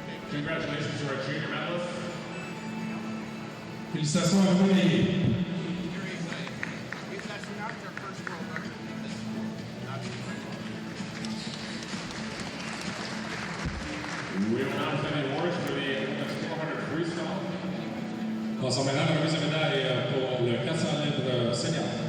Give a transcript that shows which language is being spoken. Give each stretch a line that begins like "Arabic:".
English: Congratulations to our junior medalists.
French: Félicitations à vous les
English: We will now present the awards for the women's 400 freestyle.
French: Passons maintenant à la remise de médaille pour le 400 livres senior.